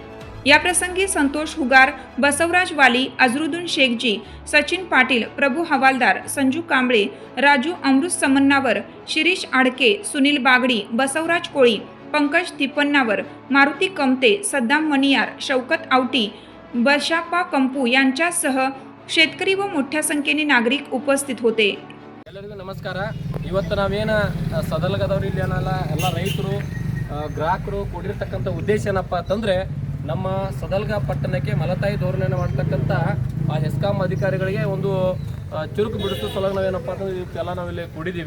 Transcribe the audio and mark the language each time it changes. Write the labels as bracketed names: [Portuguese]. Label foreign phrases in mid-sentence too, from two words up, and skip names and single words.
[Marathi] याप्रसंगी संतोष हुगार, बसवराज वाली, अझरुद्दीन शेखजी, सचिन पाटील, प्रभू हवालदार, संजू कांबळे, राजू अमृत समन्नावर, शिरीष आडके, सुनील बागडी, बसवराज कोळी, पंकज तिप्पन्नावर, मारुती कमते, सद्दाम मनियार, शौकत आवटी, बशाप्पा कंपू यांच्यासह शेतकरी व मोठ्या संख्येने नागरिक उपस्थित होते. [Kannada] ಎಲ್ಲರಿಗೂ ನಮಸ್ಕಾರ. ಇವತ್ತು ನಾವೇನು ಸದಲಗದವ್ರು ಇಲ್ಲಿ ಏನಲ್ಲ ಎಲ್ಲ ರೈತರು ಗ್ರಾಹಕರು ಕೂಡಿರ್ತಕ್ಕಂಥ ಉದ್ದೇಶ ಏನಪ್ಪ ಅಂತಂದರೆ ನಮ್ಮ ಸದಲ್ಗ ಪಟ್ಟಣಕ್ಕೆ ಮಲತಾಯಿ ಧೋರಣೆಯನ್ನು ಮಾಡ್ತಕ್ಕಂಥ ಆ ಹೆಸ್ಕಾಂ ಅಧಿಕಾರಿಗಳಿಗೆ ಒಂದು ಚುರುಕು ಬಿಡಿಸೋ ಸಲುವಾಗಿ ನಾವೇನಪ್ಪ ಅಂತಂದ್ರೆ ಇವತ್ತೆಲ್ಲ ನಾವಿಲ್ಲಿ ಕೂಡಿದ್ದೀವಿ.